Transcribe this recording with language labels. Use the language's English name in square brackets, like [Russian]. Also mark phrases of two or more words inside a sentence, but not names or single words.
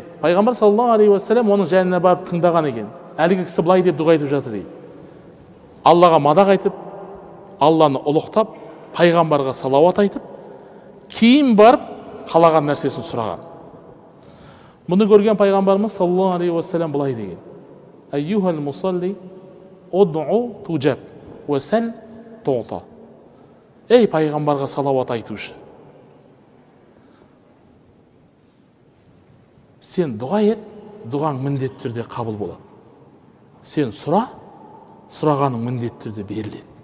[Kazakh] Пайғамбар [Arabic] صلى الله عليه وسلم [Kazakh] оның жанына барып тыңдаған екен. Әлгі кісі былай деп дұға етіп жатыр дейді. Аллаға мадақ айтып, Алланы ұлықтап, пайғамбарға салауат айтып, кейін барып қалаған нәрсесін сұраған. Мұны көрген пайғамбарымыз [Arabic] صلى الله عليه وسلم [Kazakh] былай деген: [Arabic] أيها المصلي ادع تجب وسل تعط. [Kazakh] Ей пайғамбарға салауат айтушы, сен дұға ет, дұғаң міндетті түрде қабыл болады. Сен сұра, сұрағаның міндетті түрде беріледі.